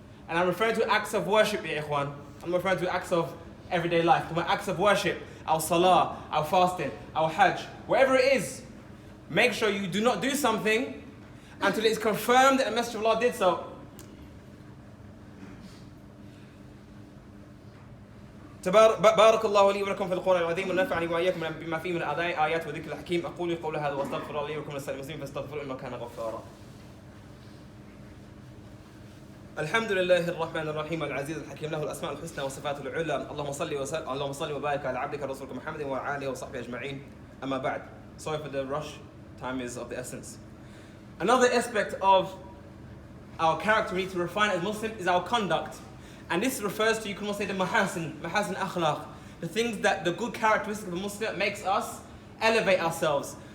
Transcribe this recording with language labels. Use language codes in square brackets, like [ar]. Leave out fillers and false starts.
[en] And I'm referring to acts of worship, ya ikhwan. I'm referring to acts of everyday life, to my acts of worship, our salah, our fasting, our hajj, wherever it is. Make sure you do not do something until it is confirmed that the Messenger of Allah did so. [ar] بارك الله لي ولكم في القرآن العظيم ونفعني وإياكم بما فيه من آيات وذكر الحكيم أقول قولي هذا وأستغفر الله لي ولكم ولسائر المسلمين فاستغفروه إنه كان غفارا. الحمد لله الرحمن الرحيم العزيز الحكيم له الأسماء الحسنى والصفات العلى اللهم صل وبارك على عبدك رسولك محمد وعلى آله وصحبه أجمعين أما بعد. [en] Sorry for the rush, time is of the essence. Another aspect of our character we need to refine as Muslims is our conduct. And this refers to, you can also say, the mahasin akhlaq, the things that the good characteristic of a Muslim makes us elevate ourselves.